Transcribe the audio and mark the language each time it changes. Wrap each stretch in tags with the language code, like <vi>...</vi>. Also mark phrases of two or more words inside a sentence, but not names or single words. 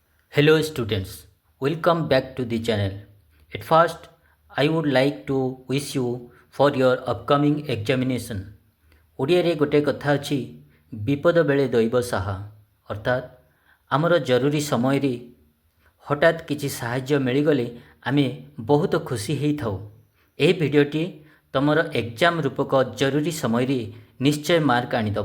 <en>Hello students, welcome back to the channel. At first, I would like to wish you for your upcoming examination.</en> <or>ଓଡ଼ିଆରେ ଗୋଟେ କଥା ଅଛି, ବିପଦ ବେଳେ ଦୈବ ସାହା, ଅର୍ଥାତ୍ ଆମର ଜରୁରୀ ସମୟରେ ହଠାତ୍ କିଛି ସାହାଯ୍ୟ ମିଳିଗଲେ ଆମେ ବହୁତ ଖୁସି ହେଇଥାଉ। ଏହି ଭିଡ଼ିଓଟି ତମର ଏକ୍ଜାମ ରୂପକ ଜରୁରୀ ସମୟରେ ନିଶ୍ଚୟ ମାର୍କ ଆଣିଦେବ।</or>